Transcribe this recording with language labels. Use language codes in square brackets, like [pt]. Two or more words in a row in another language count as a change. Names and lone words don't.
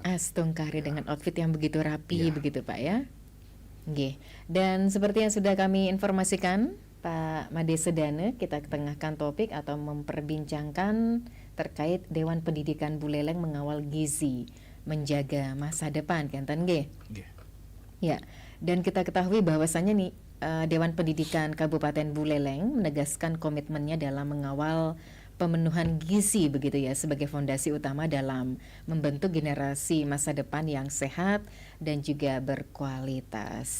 [id] Astungkare dengan outfit yang begitu rapi begitu Pak ya. Nggih. Dan seperti yang sudah kami informasikan Pak Made Sedane, kita ketengahkan topik atau memperbincangkan terkait Dewan Pendidikan Buleleng mengawal gizi menjaga masa depan, [ban] kenten nggih? [id] Ya, dan kita ketahui bahwasannya nih Dewan Pendidikan Kabupaten Buleleng menegaskan komitmennya dalam mengawal pemenuhan gizi begitu ya sebagai fondasi utama dalam membentuk generasi masa depan yang sehat dan juga berkualitas.